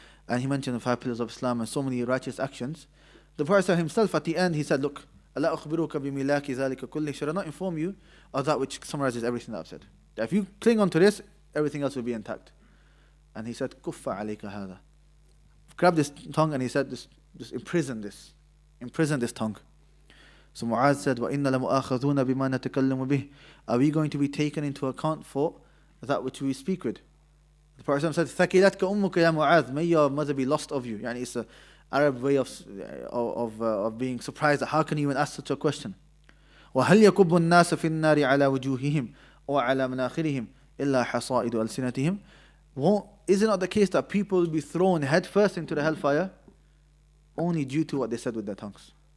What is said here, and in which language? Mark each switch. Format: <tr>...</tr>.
<en>And he mentioned the 5 pillars of Islam and so many righteous actions. The Prophet himself at the end, he said, look,</en> <ar>أَلَا أُخْبِرُكَ بِمِلَاكِ ذَلِكَ كُلِّهِ.</ar> <en>Should I not inform you of that which summarizes everything that I've said? That if you cling on to this, everything else will be intact. And he said,</en> <ar>كُفَّ عَلَيْكَ هَذَا.</ar> <en>Grab this tongue, and he said, just imprison this tongue. So Mu'adh said,</en> <ar>وَإِنَّ لَمُؤَاخَذُونَ بِمَا نَتَكَلَّمُ بِهِ.</ar> <en>Are we going to be taken into account for that which we speak with? The Prophet said,</en> <ar>ثَكِلَتْكَ أُمُّكَ يَا مُعَاذ.</ar> <en>May your mother be lost of you. It's an Arab way of being surprised that how can you even ask such a question?</en> <ar>وَهَلْ يَكُبُّ النَّاسَ فِي النَّارِ عَلَى وُجُوهِهِمْ وَعَلَى مَنَاخِرِهِمْ إِلَّا حَصَائِدُ أَلْسِنَتِهِمْ.</ar> <en>Is it not the case that people will be thrown headfirst into the hellfire only due to what they said with their tongues?</en>